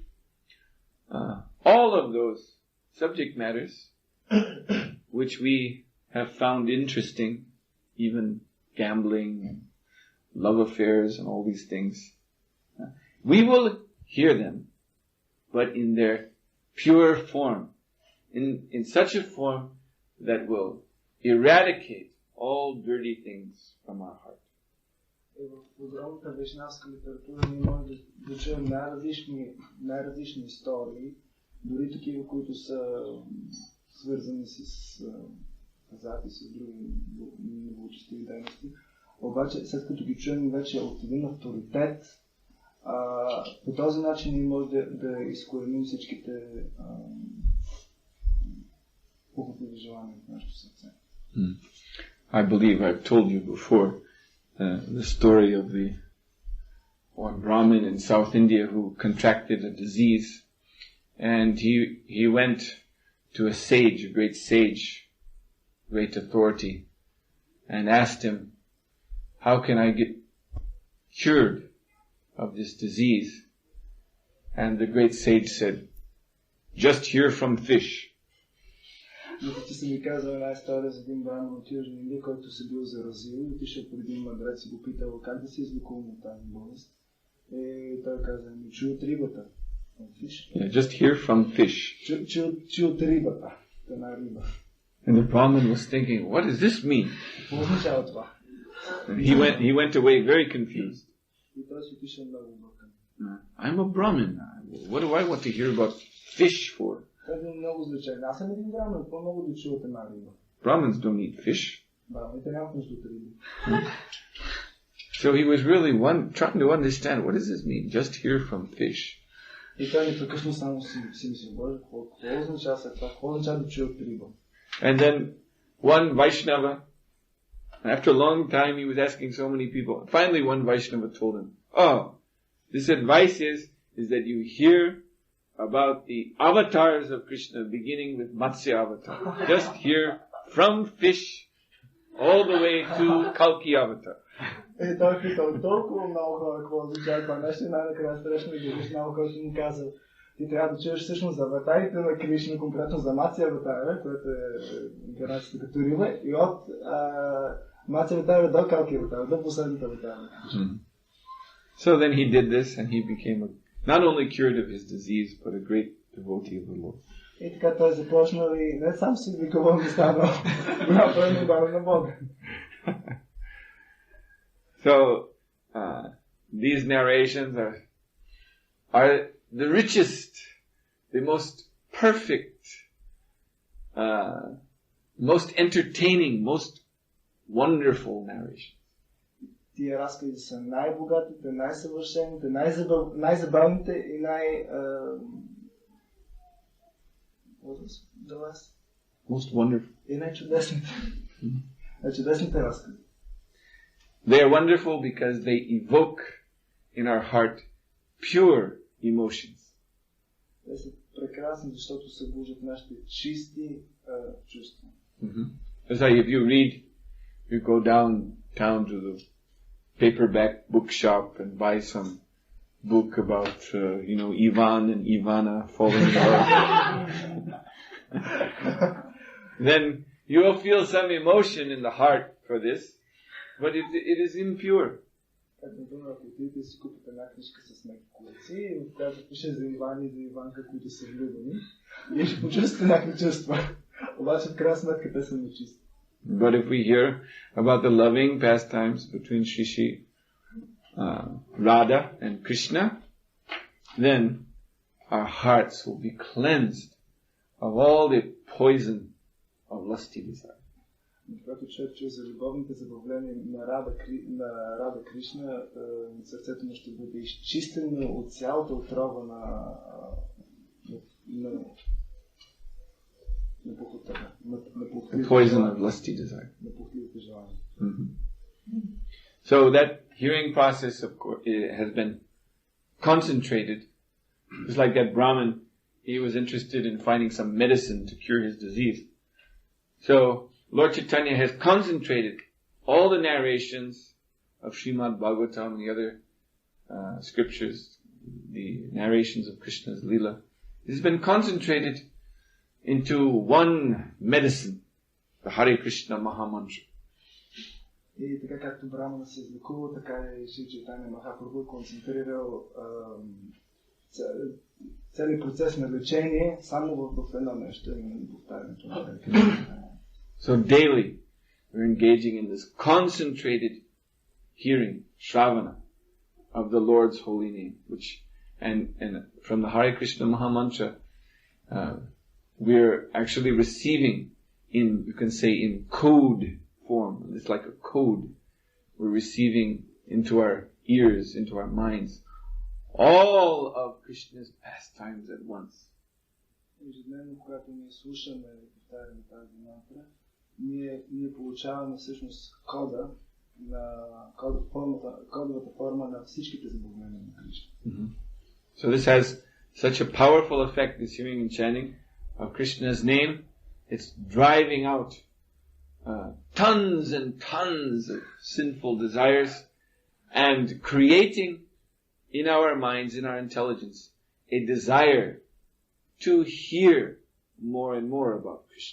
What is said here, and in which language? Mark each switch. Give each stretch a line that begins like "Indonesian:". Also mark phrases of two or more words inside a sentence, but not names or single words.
English: all of those subject matters which we have found interesting, even gambling and love affairs and all these things, we will hear them, but in their pure form, in such a form that will eradicate all dirty things from our heart.
Bulgarian: В огромната вайшнавска литература ние можем да чуем най-различни истории, дори такива, които са свързани с хазарт и с други неблагочестиви дейности. Обаче, след като ги чуем вече от един авторитет, по този начин ние можем да изкореним всичките похотливи желания в нашето сърце.
English: I believe I've told you before the story of the one Brahmin in South India who contracted a disease, and he went to a sage, a great sage, great authority, and asked him, how can I get cured of this disease? And the great sage said, just hear from fish.
Bulgarian: Ти си ми казал една история за един брамин от Южна Индия, който се бил заразил и отишъл при един мъдрец и го питал как да се излекувам от тази болест. И той каза, ми чуй от рибата.
English: Yeah, just hear from fish.
Bulgarian: Чуй от рибата. Една риба.
English: And the Brahmin was thinking, what does this mean?
Bulgarian: Какво означава това?
English: He went away very confused.
Bulgarian: И той си отишъл много объркан.
English: I'm a Brahmin. What do I want to hear about fish for?
Bulgarian: Той бил много злечен. Аз съм един брамин, какво много да чуя от една риба?
English: Brahmins don't eat fish.
Bulgarian: Брамините нямат нужда от риби.
English: So he was really trying to understand, what does this mean? Just hear from fish.
Bulgarian: И той непрекъснато само си мисли, Боже, какво означава след това? Какво означава да чуя от риба?
English: And then one Vaishnava, after a long time he was asking so many people, finally one Vaishnava told him, this advice is that you hear about the avatars of Krishna, beginning with Matsya avatar. Just hear from fish all the way to Kalki avatar.
Bulgarian: И той питал толкова много хора, какво означава това нещо, и най-накрая срещна ги Вишнава, който му казал, ти трябва да чуеш всъщност за аватарите на Кришна, конкретно за Матсия аватара, което е инкарнацията като риба, и от Матсия аватара до Калки аватара, до последната аватара.
English: So then he did this and he became not only cured of his disease, but a great devotee of the Lord.
Bulgarian: И така той започнал и не сам си излекувал, не станал голям пълнобар на Бога.
English: So, these narrations are the richest, the most perfect, most entertaining, most wonderful narrations.
Bulgarian: Тия разкази са най-богатите, най-съвършените, най-забавните и
English: Most wonderful.
Bulgarian: И най-чудесните. Най-чудесните разкази.
English: They are wonderful because they evoke in our heart pure emotions.
Bulgarian: Те са прекрасни, защото събуждат нашите чисти чувства.
English: It's like if you go downtown to the paperback bookshop and buy some book about, Ivan and Ivana falling in love. Then you will feel some emotion in the heart for this. But it is impure.
Bulgarian: Как например, ако отидете си купите една книжка с меки колеци, в която пише за Иван и за Иванка, които са влюбени, и ще почувствате някакви чувства. Обаче в крайна сметка те са нечисти.
English: But if we hear about the loving pastimes between Shri Radha and Krishna, then our hearts will be cleansed of all the poison of lusty desire.
Bulgarian: Когато човек чуе за любовните забавления на Рада Кришна, сърцето му ще бъде изчистено от цялата отрова на похотата, на похотливите желания.
English: So that hearing process, of course, has been concentrated. It's like that Brahmin, he was interested in finding some medicine to cure his disease. So Lord Chaitanya has concentrated all the narrations of Srimad Bhagavatam and the other scriptures, the narrations of Krishna's Leela. It has been concentrated into one medicine, the Hare Krishna Mahamantra.
Bulgarian: И така както Брамана се излекува, така и Шри Чайтания Махапрабху е концентрирал целият процес на лечение само в едно нещо, именно повтарянето на Hare Krishna.
English: So daily we're engaging in this concentrated hearing, Shravana, of the Lord's holy name, and from the Hare Krishna Mahamantra, we're actually receiving you can say in code form. It's like a code. We're receiving into our ears, into our minds, all of Krishna's pastimes at once.
Bulgarian: Ежедневно, когато ние слушаме и повтаряме тази мантра, ние получаваме всъщност кодовата форма на всичките забавления на Кришна.
English: So this has such a powerful effect, this hearing and chanting of Krishna's name. It's driving out tons and tons of sinful desires and creating in our minds, in our intelligence, a desire to hear more and more about Krishna.